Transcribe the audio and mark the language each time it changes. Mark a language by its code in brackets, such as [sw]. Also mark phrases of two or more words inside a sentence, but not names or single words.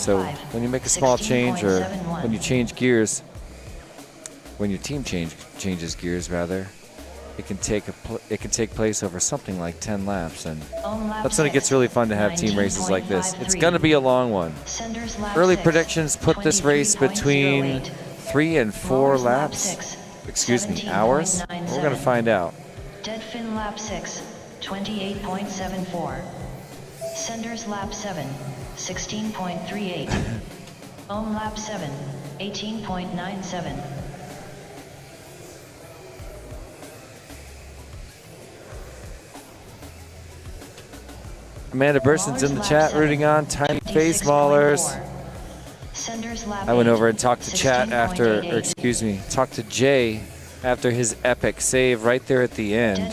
[en] So when you make a small change, or when you change gears, when your team changes gears rather, it can take place over something like 10 laps, and that's when it gets really fun to have team races like this. It's going to be a long one. Early predictions put this race between 3 and 4 laps. Excuse me, hours? We're going to find out. Deadfin lap 6, 28.74. Senders lap 7, 16.38. Ohm lap 7, 18.97. Amanda Burson's in the chat rooting on Tiny Face Maulers. I went over and talked to talked to Jay after his epic save right there at the end.